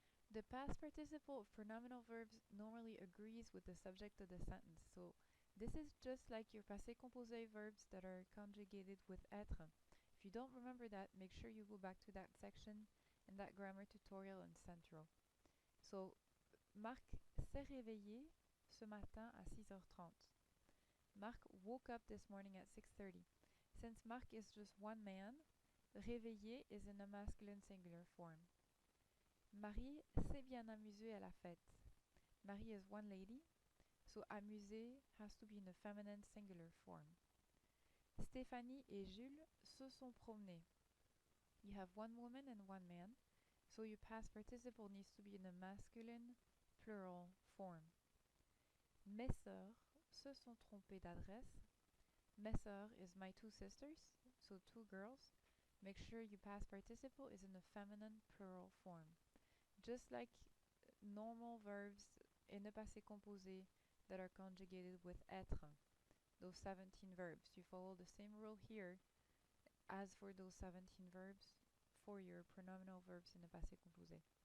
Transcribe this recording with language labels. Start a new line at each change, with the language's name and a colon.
English: The past participle of pronominal verbs normally agrees with the subject of the sentence. So this is just like your passé composé verbs that are conjugated with être. If you don't remember that, make sure you go back to that section in that grammar tutorial in Central. So
French: Marc s'est réveillé ce matin à 6h30.
English: Marc woke up this morning at 6:30. Since Marc is just one man, réveillé is in a masculine singular form.
French: Marie s'est bien amusée à la fête.
English: Marie is one lady, so amusée has to be in the feminine singular form.
French: Stéphanie et Jules se sont promenés.
English: You have one woman and one man, so your past participle needs to be in the masculine plural form.
French: Mes sœurs se sont trompées d'adresse. Mes sœurs
English: is my two sisters, so two girls. Make sure your past participle is in the feminine plural form. Just like normal verbs in the passé composé that are conjugated with être, those 17 verbs. You follow the same rule here as for those 17 verbs for your pronominal verbs in the passé composé.